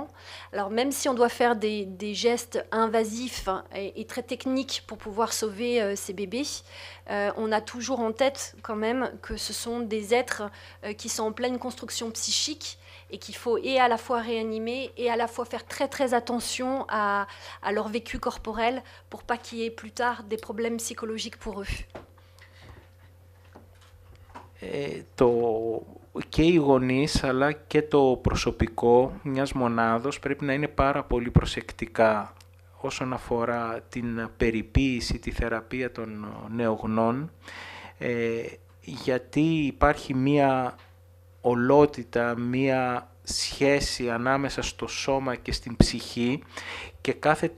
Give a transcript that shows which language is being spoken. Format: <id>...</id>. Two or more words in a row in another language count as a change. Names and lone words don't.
<fr>Alors même si on doit faire des gestes invasifs et très techniques pour pouvoir sauver ces bébés, on a toujours en tête quand même que ce sont des êtres qui sont en pleine construction psychique, et qu'il faut et à la fois réanimer et à la fois faire très très attention à leur vécu corporel pour pas qu'il y ait plus tard des problèmes psychologiques pour eux.</fr> <el>Και οι γονείς αλλά και το προσωπικό μιας μονάδος πρέπει να είναι πάρα πολύ προσεκτικά όσον αφορά την περιποίηση, τη θεραπεία των νεογνών, γιατί υπάρχει μία ολότητα, μία σχέση ανάμεσα στο σώμα και στην ψυχή, και κάθε</el>